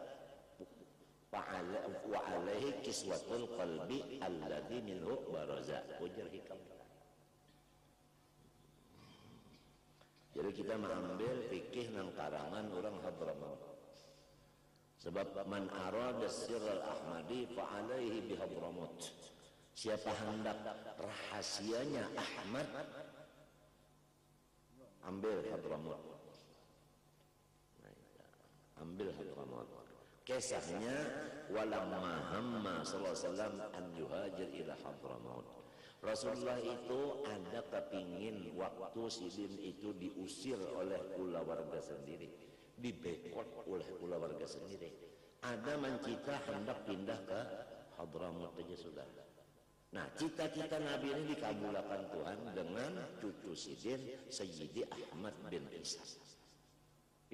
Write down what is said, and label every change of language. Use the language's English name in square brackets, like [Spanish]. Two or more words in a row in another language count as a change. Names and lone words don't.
[Arabic] وعليه كسوة القلب الذي منه برز. [Banjar] Ujar hikam. Jadi kita mengambil fikih nang karangan orang Hadramaut. [Arabic] Sebab من أراد السر الأحمدي فعليه بحضرموت. [Indonesian] Siapa hendak rahasianya Ahmad, ambil Hadramaut. Ambil Hadramaut. [Arabic] Kisahnya ولما هم صلى الله عليه وسلم أن يهاجر إلى حضرموت. [Indonesian] Rasulullah itu ada kepingin waktu sidin itu diusir oleh keluarga sendiri, dibekot oleh keluarga sendiri. Ada mencita hendak pindah ke Hadramaut saja sudah. Nah, cita-cita Nabi ini dikabulkan Tuhan dengan cucu sidin Sayyidi Ahmad bin Isa.